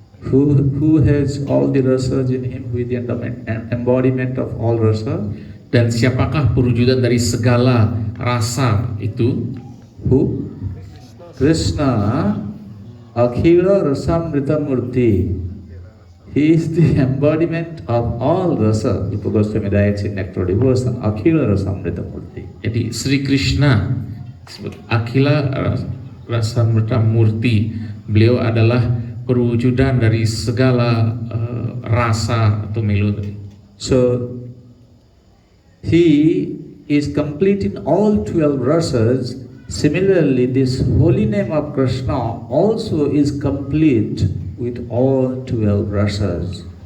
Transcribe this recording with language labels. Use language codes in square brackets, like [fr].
[en] who has all the rasas in him, who is the embodiment of all rasa. [id] Dan siapakah perwujudan dari segala rasa itu? [en] Who? Krishna, Akhila Rasamrita Murti. He is the embodiment of all rasa. Rupa Goswami writes in Nectar of Devotion, Akhila Rasamrita Murti. [id] Jadi Sri Krishna disebut Akhila Rasamrita Murti. Beliau adalah perwujudan dari segala rasa atau melodi. [en] So he is complete in all 12 rasas. Similarly, this holy name of Krishna also is complete with all 12 rasas.